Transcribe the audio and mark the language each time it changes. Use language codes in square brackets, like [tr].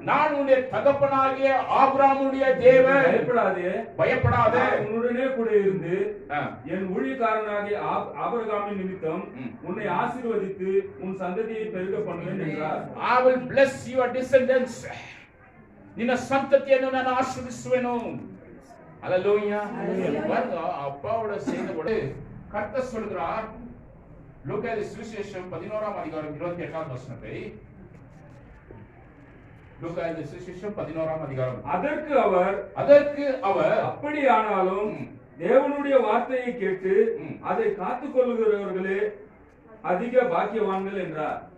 [ta] நான் உன்னுடைய தகப்பனாகிய ஆபிரகாமுடைய தேவன், பயப்படாதே உன்னுடனே கூட இருந்து என் ஊழியக்காரனாகிய ஆபிரகாமின் நிமித்தம் உன்னை ஆசீர்வதித்து உன் சந்ததியை பெருக பண்ணுவேன் என்றார். [en] I will bless your descendants. [kn] ನಿನ್ನ ಸಂತತಿಯನ್ನು ನಾನು ಆಶೀರ್ವದಿಸುವೆನು. அல்லேலூயா. [ta] பாருங்க, அப்பாவோட சேர்ந்து கர்த்தர் சொல்கிறார். லூக்கா சுவிசேஷம் 11ஆம் அதிகாரம் 28ஆம் வசனத்தை. லூக்கா சுவிசேஷம் 11ஆம் அதிகாரம். அதற்கு அவர் அப்படியானாலும் தேவனுடைய வார்த்தையை கேட்டு அதை காத்துக் கொள்ளுகிறவர்களே அதிக பாக்கியவான்கள் என்றார்.